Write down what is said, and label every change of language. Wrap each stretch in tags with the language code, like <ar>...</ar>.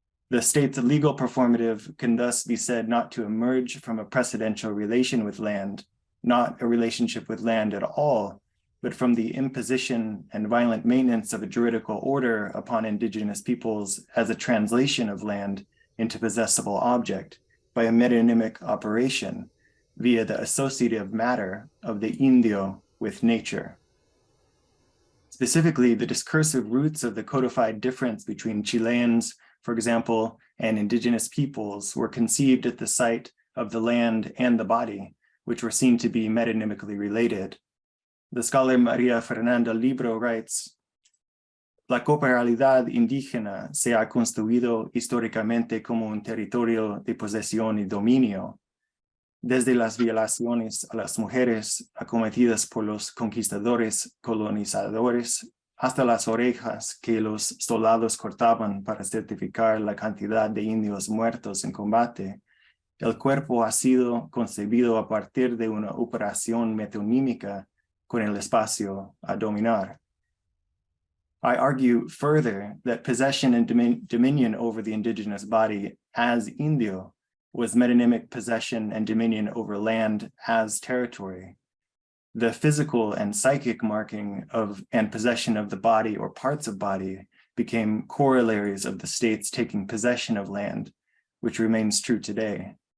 <en>The state's legal performative can thus be said not to emerge from a precedential relation with land, not a relationship with land at all, but from the imposition and violent maintenance of a juridical order upon indigenous peoples as a translation of land into possessible object by a metonymic operation via the associative matter of the indio with nature. Specifically, the discursive roots of the codified difference between Chileans, for example, and indigenous peoples were conceived at the site of the land and the body, which were seen to be metonymically related. The scholar Maria Fernanda Libro writes,</en> <es>"La corporalidad indígena se ha construido históricamente como un territorio de posesión y dominio, desde las violaciones a las mujeres acometidas por los conquistadores colonizadores hasta las orejas que los soldados cortaban para certificar la cantidad de indios muertos en combate. El cuerpo ha sido concebido a partir de una operación metonímica con el espacio a dominar."</es> <en>I argue further that possession and dominion over the indigenous body as indio was metonymic possession and dominion over land as territory. The physical and psychic marking of and possession of the body or parts of body became corollaries of the states taking possession of land, which remains true today.</en>